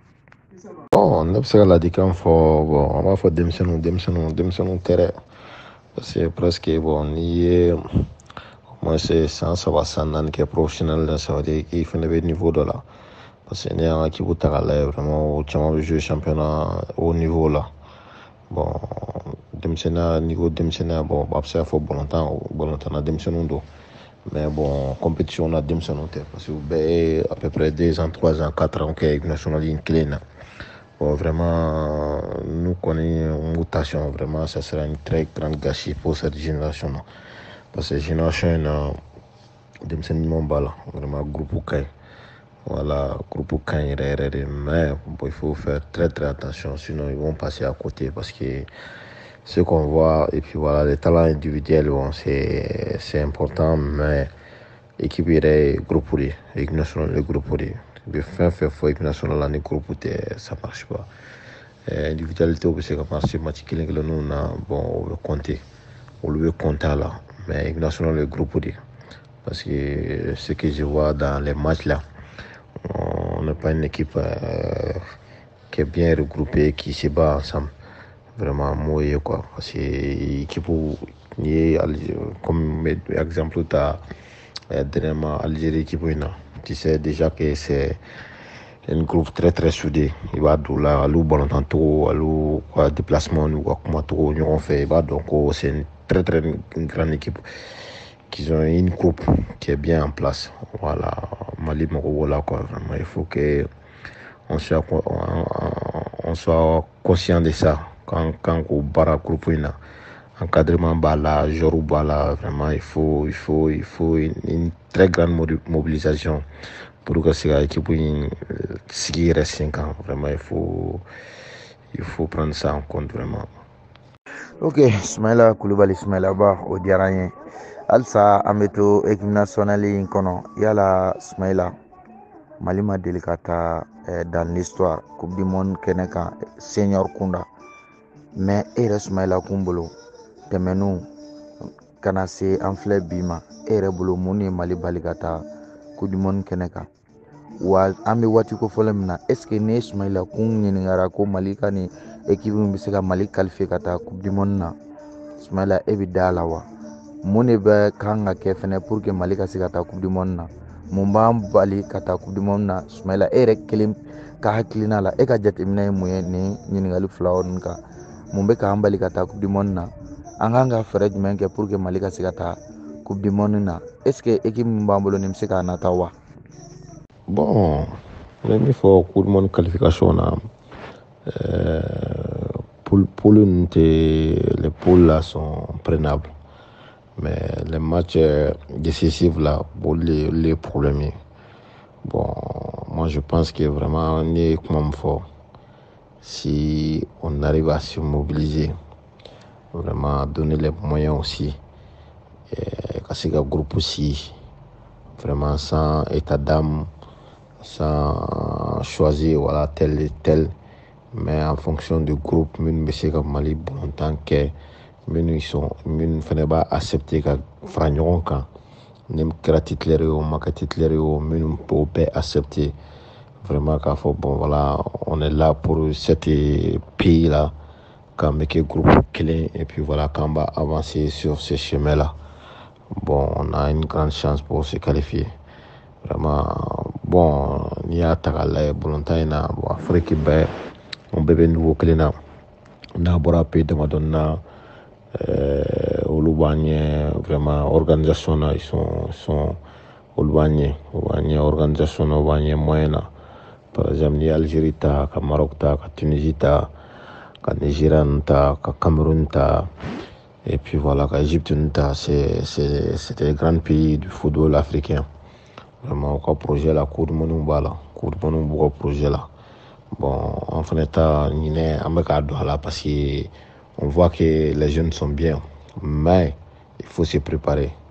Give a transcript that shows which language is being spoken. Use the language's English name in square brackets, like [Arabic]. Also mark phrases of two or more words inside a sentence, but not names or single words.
[Bambara] Bon ne bɛ se ka ladilikan fɔ bon an b'a fɔ denmisɛnninw tɛ dɛ [French] parce que presque [Bambara] bon n'i ye [French] au moins [Bambara] san 3 san 4 kɛ professionnel la [French] ça veut dire [Bambara] k'i fɛnɛ bɛ niveau dɔ la [French] parce que [Bambara] n'i y'an ka équipe ta k'a lajɛ vraiment o caman bɛ [French] jouer championnat haut niveau [Bambara] la bon denmisɛnninya n'i ko denmisɛnninya bon a bɛ se ka fɔ balontanna denmisɛnninw don [French] mais bon compétition [Bambara] na denmisɛnninw tɛ [French] parce que [Bambara] u bɛɛ ye [French] à peu près 2 ans 3 ans 4 ans [Bambara] kɛ [French] équipe nationale [Bambara] in kelen na bon [French] vraiment nous connaissons une mutation vraiment ça sera une très grande gâchis pour cette génération là parce que génération [Bambara] in na denmisɛnnin ɲuman b'a la [French] vraiment groupe [Bambara] ka ɲi [French] voilà groupe [Bambara] ka ɲi yɛrɛ yɛrɛ de [French] mais bon il faut faire très très attention sinon ils vont passer à côté parce que ce qu'on voit et puis voilà les talents individuels bon c'est important mais équipe [Bambara] yɛrɛ ye groupe de ye équipe nationale ye groupe de ye i bɛ fɛn fɛn fɔ équipe nationale la ni groupe tɛ [French] ça marche pas [Bambara] individualité bɛ se ka marcher match kelen kelenninw na bon o bɛ compter olu bɛ compter a la [French] mais équipe nationale ye groupe de ye parce que ce que je vois dans les matchs là on n'est pas une équipe qui est bien regroupée qui se bat ensemble vraiment m'o ye quoi parce que équipe n'i ye comme exemple ta dernièrement Algérie équipe [Bambara] in na [French] tu sais déjà que c'est un groupe très très soudé [Bambara] i b'a don la olu balontan togo olu ka déplacement n'u ka kuma togo ɲɔgɔn fɛ i b'a dɔn ko [French] c'est une très très grande équipe qu'ils ont une coupe qui est bien en place voilà [Bambara] Mali mago b'o la [French] quoi vraiment il faut que on soit conscient de ça quand [Bambara] k'o baara groupe in na encadrement b'a la [French] joueurs b'a la vraiment il faut une très grande mobilisation pour que [Bambara] se ka équipe in sigi yɛrɛ sen kan [French] vraiment il faut prendre ça en compte vraiment. [Bambara] Ok Ismaila Kulubali Ismaila Ba o diyara an ye halisa an bɛ to équipe nationale in kɔnɔ yala Ismaila Mali ma deli ka taa [French] dans l'histoire coupe du monde [Bambara] kɛnɛ kan senior kunda mais e yɛrɛ Ismaila kun bolo tɛmɛnniw kana se an filɛ bi ma e yɛrɛ bolo mun ye Mali bali ka taa [French] coupe du monde [Bambara] kɛnɛ kan wa an bɛ waati kofɔlen min na [French] est ce que [Bambara] ne Ismaila kun ɲininkara ko Mali ka nin équipe min bɛ se ka Mali qualifier ka taa [French] coupe du monde [Bambara] na Ismaila e bɛ da la wa mun de bɛ kan ka kɛ fɛnɛ [French] pour que [Bambara] Mali ka se ka taa [French] coupe du monde [Bambara] na mun b'an bali ka taa coupe du monde na Ismaila e yɛrɛ kelen ka hakilina la e ka jateminɛ ye mun ye nin ɲininkali fila ninnu kan mun bɛ k'an bali ka taa coupe du monde na an kan ka fɛɛrɛ jumɛn kɛ [French] pour que [Bambara] Mali ka se ka taa [French] coupe du monde [Bambara] na [French] est ce que [Bambara] équipe min b'an bolo nin bɛ se k'a nata wa. Bon n bɛ min fɔ [French] coupe du monde qualification [Bambara] na poules ninnu tɛ [French] les poules là sont prenables mais les matchs décisifs là les problèmes bon moi je pense que vraiment [Bambara] ni kuma min fɔ [French] si on arrive à se mobiliser vraiment donner les moyens aussi [Bambara] ka se ka groupe si [French] vraiment sans état d'âme, sans choisir voilà tel et tel, mais en fonction du groupe [Bambara] min be se ka Mali bontan kɛ minnu sont minnu fana b'a accepter ka fara ɲɔgɔn kan ni kɛra titulaire ye o ma kɛ titulaire ye o minnu b'o bɛɛ accepter vraiment k'a fɔ [French] bon voilà on est là pour cet pays là [Bambara] k'an bɛ kɛ groupe kelen [French] et puis voilà [Bambara] k'an b'a avancer [French] sur ce chemin là. Bon, on a une grande chance pour se qualifier. Vraiment, bon, [Bambara] n'i y'a ta k'a lajɛ balontan in na bon Afrique bɛɛ on bɛɛ bɛ niveau kelen na n'a bɔra pays damadɔni na olu b'an ɲɛ vraiment organisation na [French] ils sont [Bambara] olu b'an ɲɛ organisation na, u b'an ɲɛ moyen na. [French] Par exemple, [Bambara] n'i ye Algérie ta, ka Maroc ta, ka Tunisie ta, ka Nigeria ta, ka Cameroun ta, [French] et puis voilà, [Bambara] ka Égypte ta, [French] c'est des grands pays du football africain. Vraiment, au projet la Coupe du Monde [Bambara] b'a la, [French] Coupe du Monde b'u projet là. Bon, en fait, on est là parce que on voit que les jeunes sont bien, mais il faut se préparer.